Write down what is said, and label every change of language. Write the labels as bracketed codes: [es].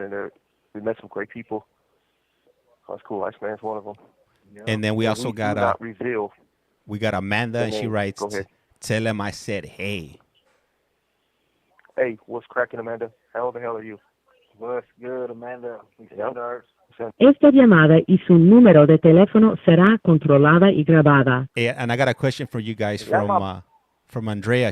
[en] And we met some great people. That's cool. ICEMAN's one of them. Yeah. And then we also got we got Amanda, and she writes, "Tell him I said hey." Hey, what's cracking, Amanda? How the hell are you? What's good, Amanda? We send ours. [es] Esta llamada y su número de teléfono será controlada y grabada. [en] And I got a question for you guys from Andrea.